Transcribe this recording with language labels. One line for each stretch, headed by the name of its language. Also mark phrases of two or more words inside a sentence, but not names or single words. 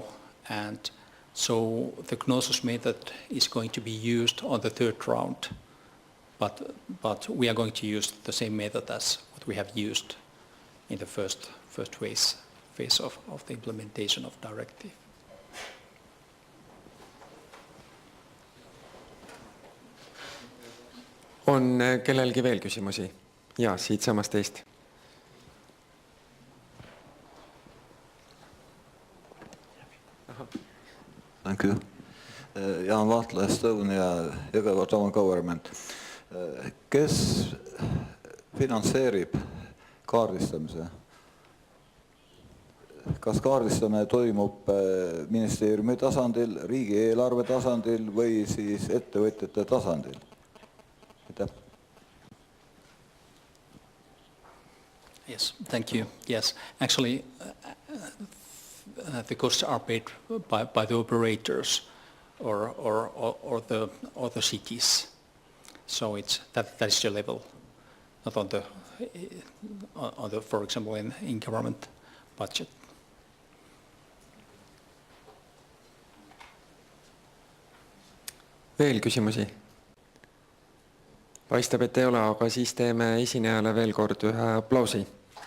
English: And so the Knossos method is going to be used on the third round. But we are going to use the same method as what we have used in the first phase of the implementation of directive.
Estonian: On kellelgi veel küsimusi? Ja, siit samast teist.
English: Thank you. Jaan Vahtla, Estonia igapäevane government.
Estonian: Kes finantseerib kaardistamise? Kas kaardistamine toimub ministeeriumi tasandil, riigieelarve tasandil või siis ettevõtjate tasandil?
English: Yes, thank you. Yes, actually, the costs are paid by the operators or the cities. So it's that is the level, not on the for example in government budget.
Estonian: Veel küsimusi? Paistab, et ei ole, aga siis teeme esinejale veel kord ühe aplausi.